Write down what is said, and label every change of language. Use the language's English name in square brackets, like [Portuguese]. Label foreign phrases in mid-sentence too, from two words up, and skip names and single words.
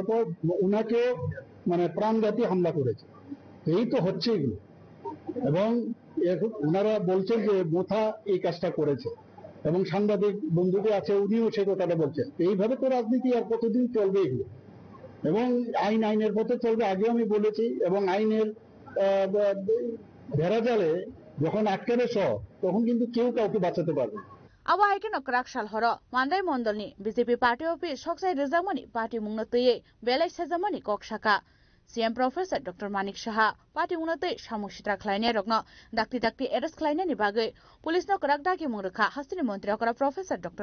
[Bangla] পর ওনাকেও মানে প্রাণঘাতী হামলা করেছে এই তো হচ্ছে এগুলো এবং ওনারা বলছেন যে মোথা এই কাজটা করেছে এবং সাংবাদিক বন্ধুদের আছে উনিও সে কথাটা বলছেন এইভাবে তো রাজনীতি আর কতদিন চলবে এগুলো এবং আইনের পথে চলবে আগেও আমি বলেছি এবং আইনের ভেড়াজালে যখন আটকাবে সব তখন কিন্তু কেউ কাউকে বাঁচাতে পারবে [Kok Borok] Aba haikin Krakshal horo Mandai Mondolni BJP [English] party office [Kok Borok] soksai rizamani party mungnatui belai sejamani kokshaka CM Professor Dr. Manik Saha party mungnatui samusitra khlaine rokno dakti arrest khlaine ni bagai police no krakdaki mungrakha hastini mantri okra Professor Dr.